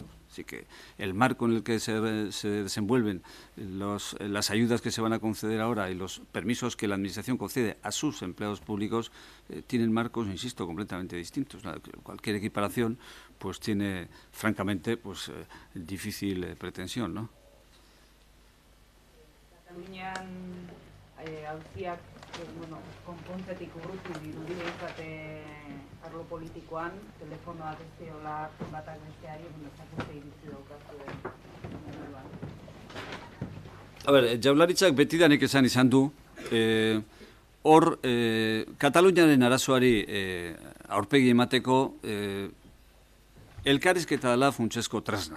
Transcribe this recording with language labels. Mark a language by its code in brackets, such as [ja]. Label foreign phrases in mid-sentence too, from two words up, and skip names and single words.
[es] Así que el marco en el que se desenvuelven las ayudas que se van a conceder ahora y los permisos que la Administración concede a sus empleados públicos tienen marcos, insisto, completamente distintos. Cualquier equiparación pues tiene, francamente, pues difícil pretensión, ¿no? [eu] Katalunian auziak konpontzetik urruti dirudi behintzat arlo politikoan, telefonoak ez diola hartzen batak besteari, zakete iritzi daukazue moduan. A ber, Jaurlaritzak betidanik izan du, hor Kataluniaren arazoari aurpegi emateko elkarrizketa dela funtsezko tresna.